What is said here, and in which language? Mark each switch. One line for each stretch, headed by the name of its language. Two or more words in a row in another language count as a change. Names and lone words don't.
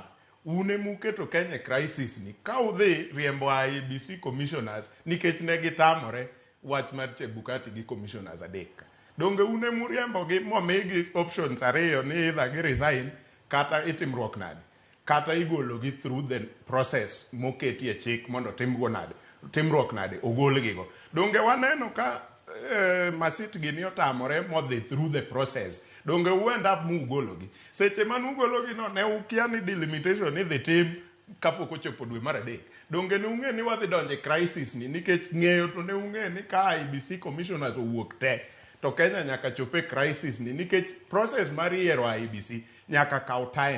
Luo (Kenya and Tanzania): Une muketo Kenya crisis ni ka udhi riembo
English: IEBC commissioners
Luo (Kenya and Tanzania): nikech ne gitamore wach mar Chebukati gi commissioners adek. Donge une muriembo gi momigi options ariyo ni either gi resign kata itimruok nade kata igolo gi
English: through the process
Luo (Kenya and Tanzania): moketi e chik mondo timruok nade ogol gigo. Donge waneno ka masit gini otamore modhi
English: through the process.
Luo (Kenya and Tanzania): Donge
English: end up
Luo (Kenya and Tanzania): mugologi. Seche manu ugologi no ne ukia ni delimitation ni
English: the team
Luo (Kenya and Tanzania): kapok ochopo dwe mar adek. Donge ne ung'e ni wadhi donje crisis ni nikech ng'eyo to ne ung'e ni ka
English: IEBC commissioners
Luo (Kenya and Tanzania): owuok te to Kenya nyaka chope crisis ni nikech process mar yiero IEBC nyaka kaw time.